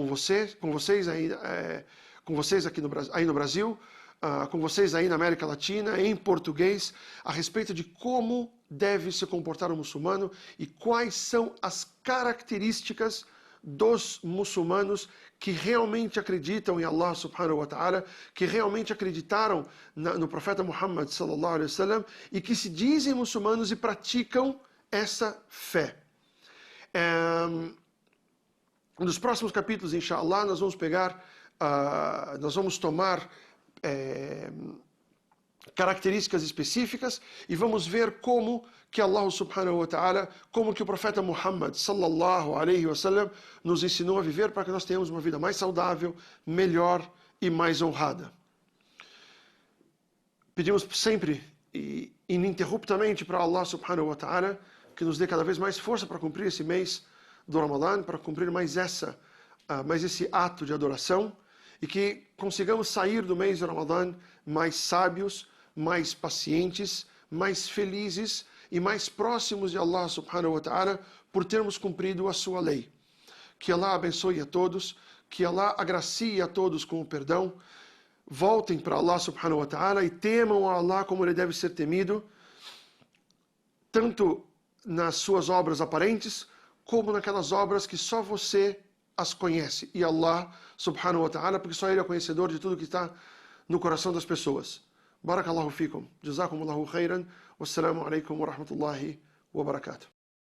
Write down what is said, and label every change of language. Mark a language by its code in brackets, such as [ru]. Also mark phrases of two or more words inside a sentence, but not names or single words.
[pt] vocês aqui no Brasil, com vocês aí na América Latina, em português, a respeito de como deve se comportar um muçulmano e quais são as características dos muçulmanos que realmente acreditam em Allah [ar] سبحانه وتعالى, [pt] que realmente acreditaram no profeta Muhammad [ar] صلى الله عليه وسلم [pt] e que se dizem muçulmanos e praticam essa fé. Nos próximos capítulos, inshallah, nós vamos tomar características específicas e vamos ver como que Allah [ar] سبحانه وتعالى, [pt] como que o profeta Muhammad [ar] صلى الله عليه وسلم [pt] nos ensinou a viver para que nós tenhamos uma vida mais saudável, melhor e mais honrada. Pedimos sempre e ininterruptamente para Allah [ar] سبحانه وتعالى [pt] que nos dê cada vez mais força para cumprir esse mês do Ramadã, para cumprir mais essa mais esse ato de adoração e que consigamos sair do mês de Ramadã mais sábios, mais pacientes, mais felizes e mais próximos de Allah [ar] سبحانه وتعالى [pt] por termos cumprido a sua lei. Que Allah abençoe a todos, que Allah agracie a todos com o perdão, voltem para Allah [ar] سبحانه وتعالى [pt] e temam a Allah como ele deve ser temido, tanto nas suas obras aparentes, como naquelas obras que só você as conhece. [ar] E الله سبحانه وتعالى, [pt] porque só ele é conhecedor de tudo que está no coração das pessoas. [ar] بارك الله فيكم. جزاكم الله خيرا والسلام عليكم ورحمة الله وبركاته.